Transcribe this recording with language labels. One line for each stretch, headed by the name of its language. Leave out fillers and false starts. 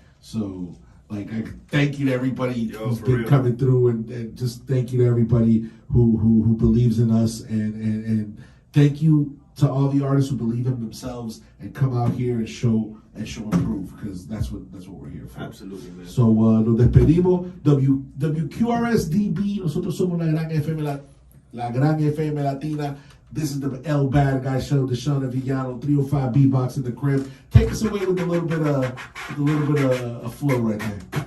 English: So like, I thank you to everybody who's been coming through, and just thank you to everybody who believes in us, and thank you to all the artists who believe in themselves and come out here and show and prove, because that's what we're here for. Absolutely, man.
Spanish: So nos despedimos. WQRSDB, nosotros somos la gran FM Latina.
English: This is the El Bad Guy Show, D'shon El Villano, 305 B-Box in the crib. Take us away with a little bit of flow right there.